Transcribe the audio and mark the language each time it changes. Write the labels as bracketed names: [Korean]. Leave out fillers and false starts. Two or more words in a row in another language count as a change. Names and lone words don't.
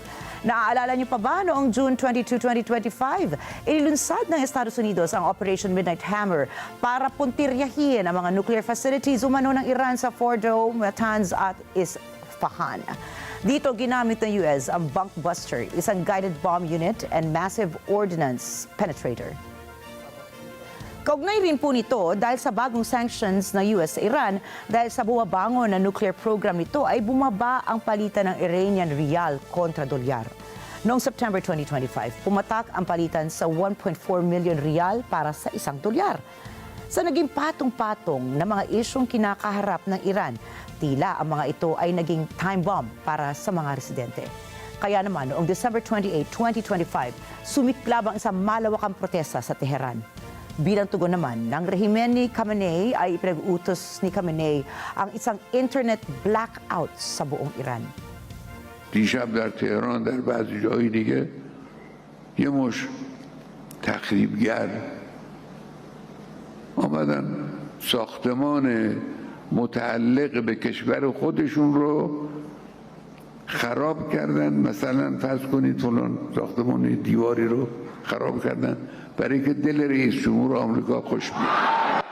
[Filipino] Naaalala niyo pa ba noong June 22, 2025, inilunsad ng Estados Unidos ang Operation Midnight Hammer para puntiryahin ang mga [English] nuclear facilities [Filipino] umano ng Iran sa Fordo, Natanz at Isfahan. Dito ginamit ng US ang Bunkbuster, isang [English] guided bomb unit and massive ordnance penetrator. [Filipino] Kaugnay rin po nito dahil sa bagong sanctions ng US sa Iran dahil sa bumabangon na nuclear program nito ay bumaba ang palitan ng [English] Iranian rial [Filipino] kontra dolyar. Noong September 2025, pumatak ang palitan sa 1.4 million rial para sa isang dolyar. Sa naging patong-patong na mga isyong kinakaharap ng Iran, tila ang mga ito ay naging [English] time bomb [Filipino] para sa mga residente. Kaya naman noong December 28, 2025, sumiklab ang isang malawakang protesta sa Tehran. Bilang tugon naman ng rehimen ni Khamenei ay ipinag-utos ni Khamenei ang isang [English] internet blackout [Filipino] sa buong Iran. [Persian] دیشب در تهران در بعضی جای دیگه یه مش تخریبگر آمدن ساختمان متعلق به کشور خودشون رو خراب کردن، مثلا فرض کنید فلان ساختمان دیواری رو خراب کردن برای که دل رئیس جمهور آمریکا خوش بیاد.